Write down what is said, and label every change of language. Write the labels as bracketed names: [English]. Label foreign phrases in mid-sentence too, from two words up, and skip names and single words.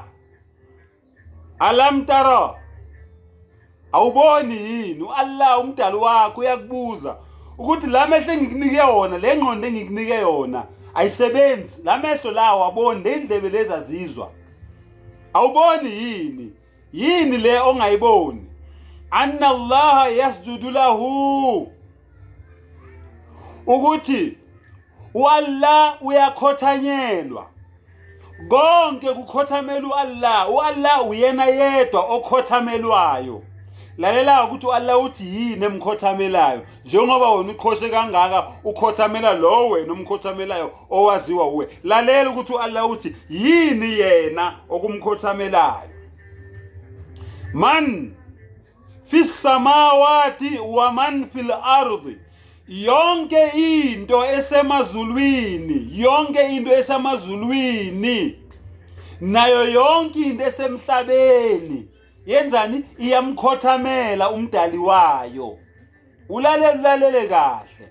[Arabic] ألم تر, [Zulu] awuboni yini uAllah umdali wakho uyakubuza ukuthi la mehlo engikunike yona, le ngqondo engikunike yona ayisebenzi? La mehlo lawo aboni, le ndlebe lezi azizwa? Awuboni yini le ongayiboni? [Arabic] أن الله يسجد له, [Zulu] ukuthi uAllah uyakhothanyelwa. Konke kukhothamela uAllah. uAllah uyena yedwa okhothamelwayo. Lalela ukuthi uAllah uthi yini emkhothamelayo, njengoba wena ukhoshe kangaka ukhothamela lo wena umkhothamelayo owaziwa uwe. Lalela ukuthi uAllah uthi yini yena okumkhothamelayo. [Arabic] من في السماوات ومن في الأرض, [Zulu] yonke into esemazulwini, nayo yonke into esemhlabeni yenzani? Iyamkhothamela umdali wayo. Ulalele kahle.